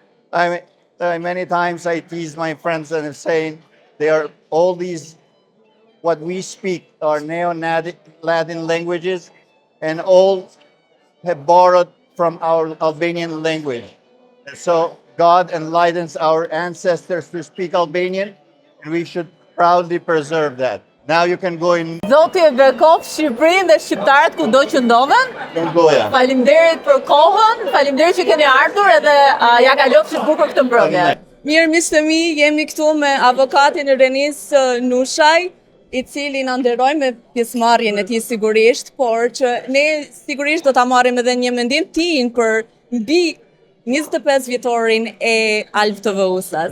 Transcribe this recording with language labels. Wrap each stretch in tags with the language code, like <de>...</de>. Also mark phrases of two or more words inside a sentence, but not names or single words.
<en>Many times I tease my friends and I'm saying they are all these, what we speak are Neo-Latin languages, and all have borrowed from our Albanian language. And so God enlightens our ancestors to speak Albanian, and we should proudly preserve that. Now you can go in</en> <sq>Zoti e bekof Shqipërinë dhe shqiptarët kudo që ndodhen. Goja. Faleminderit për kohën, faleminderit që keni ardhur edhe ja kalofshi bukur këtë mbrëmje. Mirë, miq të mi, jemi këtu me avokatin Renis Nushaj, i cili na nderoi me pjesëmarrjen e tij sigurisht, por që ne sigurisht do ta marrim edhe një mendim tin për mbi 25 vjetorin e Alv TV-s.</sq>